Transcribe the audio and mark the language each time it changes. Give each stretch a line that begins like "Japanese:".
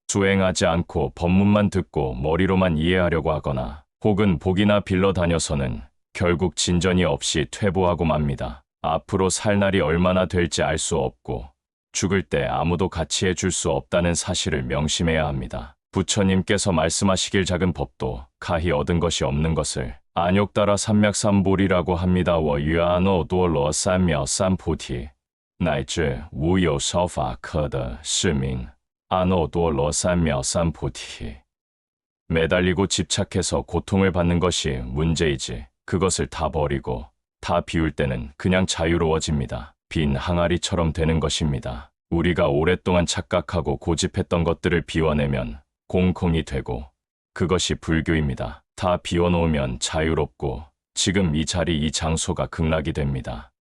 Korean: 수행하지 않고 법문만 듣고 머리로만 이해하려고 하거나 혹은 복이나 빌러 다녀서는 결국 진전이 없이 퇴보하고 맙니다. 앞으로 살 날이 얼마나 될지 알 수 없고 죽을 때 아무도 같이 해줄 수 없다는 사실을 명심해야 합니다. 부처님께서 말씀하시길 작은 법도 가히 얻은 것이 없는 것을 안욕따라 삼맥삼보리라고 합니다.
Chinese: 我于阿耨多罗三藐三菩提乃至无有少法可得，是名阿耨多罗三藐三菩提.
Korean: 매달리고 집착해서 고통을 받는 것이 문제이지 그것을 다 버리고 다 비울 때는 그냥 자유로워집니다. 빈 항아리처럼 되는 것입니다. 우리가 오랫동안 착각하고 고집했던 것들을 비워내면 공空이 되고 그것이 불교입니다. 다 비워놓으면 자유롭고 지금 이 자리 이 장소가 극락이 됩니다.